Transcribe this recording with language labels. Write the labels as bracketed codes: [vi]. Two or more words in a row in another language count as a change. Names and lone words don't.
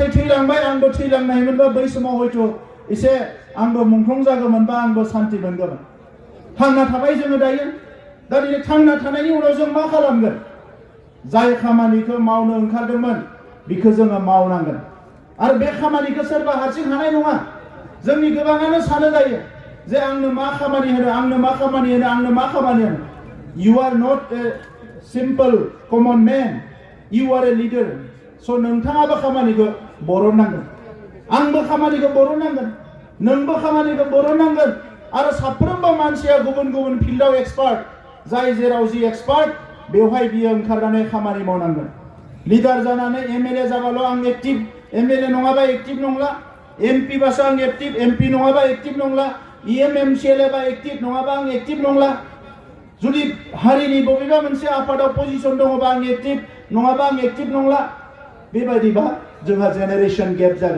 [brx] थैलांबाय आंबो थैलांनायमोनबा बै समाव हयथ' एसे आंबो मुंख्लं जागौमोनबा आंबो सान्ति मोनगौमोन थांना थाबाय जोङो दायो दा दिनै थांना थानायनि उनाव जों मा खालामगोन जाय खामानिखौ मावनो ओंखारदोंमोन बेखौ जोङो मावनांगोन आरो बे खामानिखौ सोरबा हारसिं हानाय नङा जोंनि गोबाङानो सानो जायो जे आंनो मा खामानि होनो आंनो मा खामानि होनो आंनो मा खामानि होनो [en] you are not a simple common man you are a leader so [brx] नोंथाङाबो खामानिखौ बरननांगोन आंबो खामानिखौ बरननांगोन [en] नोंबो खामानिखौ बरननांगोन [brx] आरो साफ्रोमबो मानसिया गुबुन गुबुन फिल्डआव एक्सपार्ट जाय जेराव जि एक्सपार्ट बेवहाय बियो ओंखारनानै खामानि मावनांगोन लिडार जानानै एमएलए जाबाल' आं [en] active MLA [brx] नङाबा एक्टिभ नंला एमपि बासो आं [en] active MP [brx] नङाबा एक्टिभ नंला एमएमसिएलए बा एक्टिभ नङाबा आं एक्टिभ नंला जुदि हारिनि बबेबा मोनसे आफादाव पजिशन दङबा आं एक्टिभ नङाबा आं एक्टिभ नंला बेबायदिबा जोंहा [en] generation gap